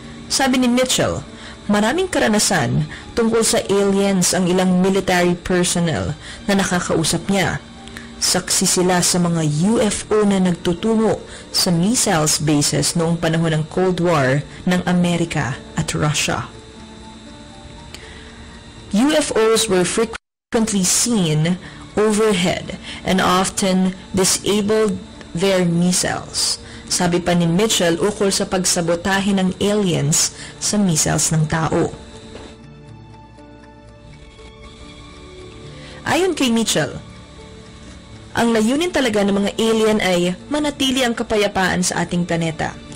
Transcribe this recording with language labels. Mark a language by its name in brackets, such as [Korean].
[Filipino] Sabi ni Mitchell, maraming karanasan tungkol sa aliens ang ilang military personnel na nakakausap niya. Saksi sila sa mga UFO na nagtutungo sa missiles bases noong panahon ng Cold War ng Amerika at Russia. [English] UFOs were frequently seen overhead and often disabled their missiles. [Filipino] Sabi pa ni Mitchell ukol sa pagsabotahe ng aliens sa missiles ng tao. Ayon kay Mitchell, ang layunin talaga ng mga alien ay manatili ang kapayapaan sa ating planeta.